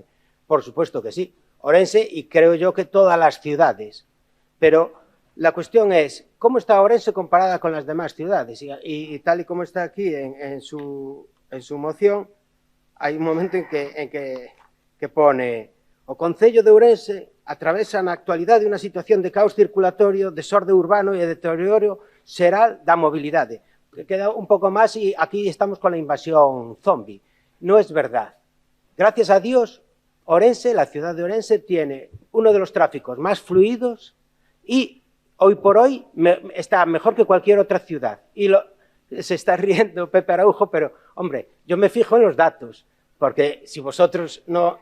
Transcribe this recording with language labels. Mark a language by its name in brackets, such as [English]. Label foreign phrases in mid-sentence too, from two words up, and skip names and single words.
[Spanish] Por supuesto que sí, Ourense y creo yo que todas las ciudades. Pero la cuestión es, ¿cómo está Ourense comparada con las demás ciudades? Y tal y como está aquí en su moción, hay un momento en que pone [Galician] o Concello de Ourense atravesa na actualidade unha situación de caos circulatorio, desorde urbano e deterioro xeral da mobilidade. [Spanish] Queda [Galician] un pouco máis [Spanish] y aquí estamos con la invasión zombie. No es verdad. Gracias a Dios, Ourense, la ciudad de Ourense, tiene uno de los tráficos más fluidos y hoy por hoy está mejor que cualquier otra ciudad. Y se está riendo Pepe Araujo, pero, hombre, yo me fijo en los datos, porque si vosotros no...